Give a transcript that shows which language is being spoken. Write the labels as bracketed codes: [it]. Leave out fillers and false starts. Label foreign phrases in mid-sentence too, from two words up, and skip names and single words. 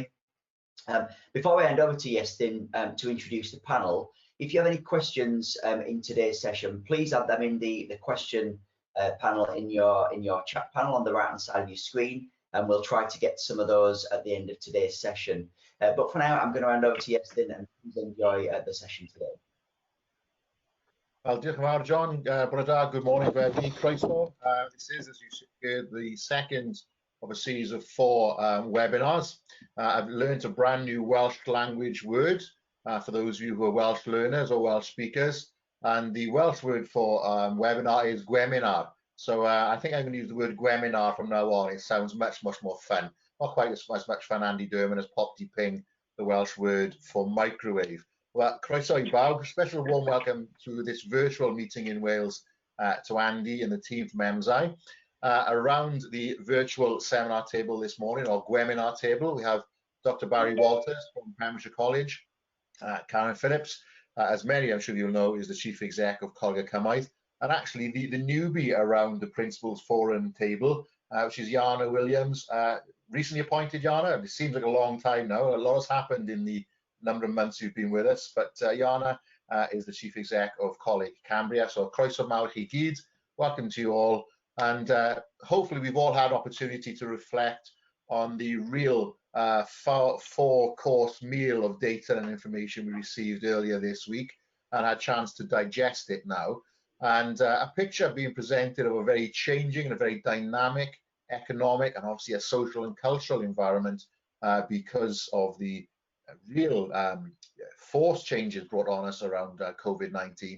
[en] Before I hand over to Iestyn to introduce the panel, if you have any questions in today's session, please add them in the question panel in your chat panel on the right-hand side of your screen, and we'll try to get some of those at the end of today's session. But for now, I'm going to hand over to Iestyn, and please enjoy the session today. Well, [cy] diolch yn fawr, [en] John. Good morning, everybody. Croeso. This is, as you heard, the second of a series of 4 webinars. I've learned a brand new Welsh language word for those of you who are Welsh learners or Welsh speakers. And the Welsh word for webinar is gweminar. So I think I'm going to use the word gweminar from now on. It sounds much more fun. Not quite as much fun Andy Durman has popped ping the Welsh word for microwave. Well, [cy] croeso I bawb. [en] Special warm welcome to this virtual meeting in Wales to Andy and the team from Emsi. Around the virtual seminar table this morning, or gweminar table, we have Dr. Barry Walters from Pembrokeshire College, Karen Phillips, as many I'm sure you'll know, is the Chief Exec of ColegauCymru, and actually the newbie around the Principals Forum table, which is Jana Williams, recently appointed. Jana, it seems like a long time now. A lot has happened in the number of months you've been with us, but Jana is the Chief Exec of Coleg Cambria. [cy] So croeso mawr chi gyd, [en] welcome to you all, and hopefully we've all had opportunity to reflect on the real 4-course meal of data and information we received earlier this week and had a chance to digest it now. And a picture being presented of a very changing and a very dynamic economic and obviously a social and cultural environment because of the real forced changes brought on us around COVID-19.